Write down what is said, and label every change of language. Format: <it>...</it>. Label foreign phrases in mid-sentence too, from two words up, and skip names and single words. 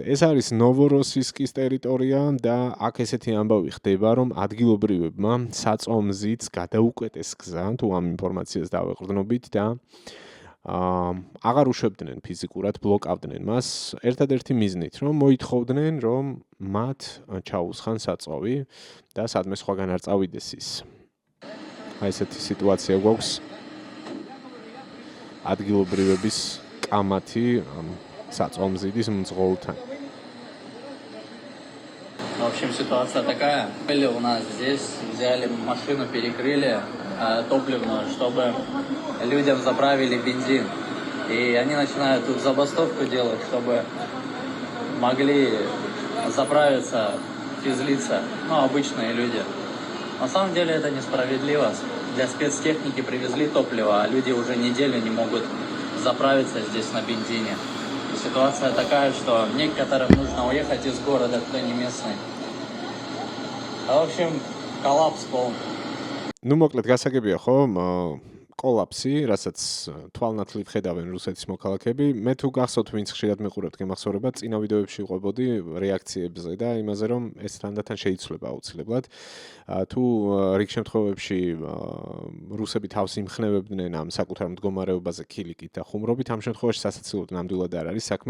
<ka>ეს არის ნოვოროსისკის ტერიტორია და აქ ესეთი ამბავი ხდება, რომ ადგილობრივებმა საწვავმზით გადაუკვეთეს გზა, თუ ამ ინფორმაციას დავეყრდნობით და აღარ უშვებდნენ ფიზიკურად, ბლოკავდნენ მას ერთადერთი მიზნით, რომ მოითხოვდნენ, რომ მათ ჩაუსხან საწვავი და სადმე სხვაგან არ წავიდეს ის. აი ესეთი სიტუაცია გვაქვს ადგილობრივების კამათი საწვავმზიდის მძღოლთან.</ka> <ru>В общем, ситуация такая. Были у нас здесь, взяли машину, перекрыли топливную, чтобы людям заправили бензин. И они начинают тут забастовку делать, чтобы могли заправиться физлица, обычные люди. На самом деле это несправедливо. Для спецтехники привезли топливо, а люди уже неделю не могут заправиться здесь на бензине. И ситуация такая, что некоторым нужно уехать из города, кто не местный. В общем, коллапс полный.</ru> <ka>მოკლედ გასაგებია ხო? კოლაფსი, რასაც თვალნათლივ ხედავენ რუსეთის მოქალაქეები. მე თუ გახსოვთ, ვინც ხშირად მიყურებთ გემახსოვრება, წინა ვიდეოებში ვყვებოდი რეაქციებზე და იმაზე, რომ ეს თანდათან შეიცვლება აუცილებლად. თუ რიგ შემთხვევებში რუსები თავს იმხნევებდნენ ამ საკუთარ მდგომარეობაზე ქილიკით და ხუმრობით, ამ შემთხვევაში სასაცილოდ ნამდვილად არ არის საქმე.</ka>